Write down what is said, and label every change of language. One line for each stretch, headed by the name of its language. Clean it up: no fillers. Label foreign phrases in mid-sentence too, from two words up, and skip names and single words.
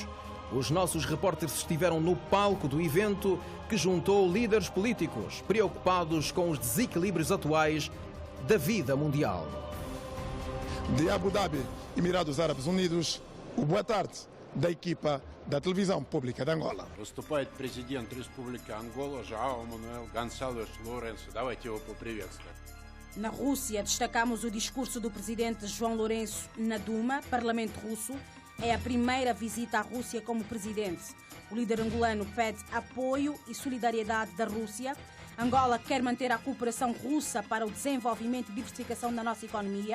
Portuguese: Os nossos repórteres estiveram no palco do evento, que juntou líderes políticos preocupados com os desequilíbrios atuais da vida mundial. De Abu Dhabi, Emirados Árabes Unidos, o boa tarde da equipa da Televisão Pública de Angola.
Russian: Выступает президент Республики Ангола Жоао Мануэл Гонсалес Лоренсо. Давайте его поприветствуем.
Portuguese: Na Rússia, destacamos o discurso do presidente João Lourenço na Duma, Parlamento Russo. É a primeira visita à Rússia como presidente. O líder angolano pede apoio e solidariedade da Rússia. Angola quer manter a cooperação russa para o desenvolvimento e diversificação da nossa economia.